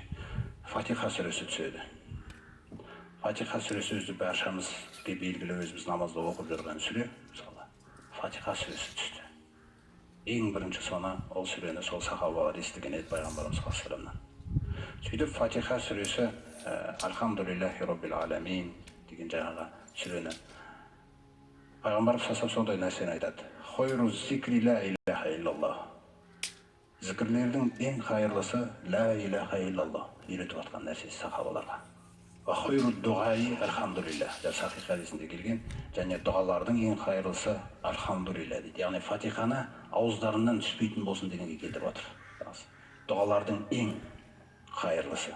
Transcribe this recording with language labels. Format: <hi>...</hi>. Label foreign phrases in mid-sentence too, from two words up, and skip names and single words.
<kk>Фатиха сүресі түседі. Фатиха сүресі өзі баршамызге белгілі, өзіміз намазда оқып жүрген сүре, мысалы, Фатиха сүресі түсті. Ең бірінші соны ол сүрені сол сахабалар естіген еді пайғамбарымыз</kk> <ar>صلى الله عليه وسلم.</ar> <kk>Сөйтіп Фатиха сүресі</kk> <ar>الحمد لله رب العالمين</ar> <kk>деген жаңағы сүрені пайғамбарымыз</kk> <ar>صلى الله عليه وسلم</ar> <kk>сондай нәрсені айтады.</kk> <ar>خير الذكر لا إله إلا الله.</ar> <kk>Зікірлердің ең қайырлысы</kk> <ar>لا إله إلا الله</ar> <kk>үйретіп жатқан нәрсесі сахабаларға.</kk> <ar>وخير الدعاء الحمد لله.</ar> <kk>Сахих хадисінде келген, және дұғалардың ең қайырлысы альхамдулиллах дейді. Яғни Фатиханы ауыздарынан түспейтін болсын дегенге келтіріп отыр. Дұғалардың ең қайырлысы.</kk>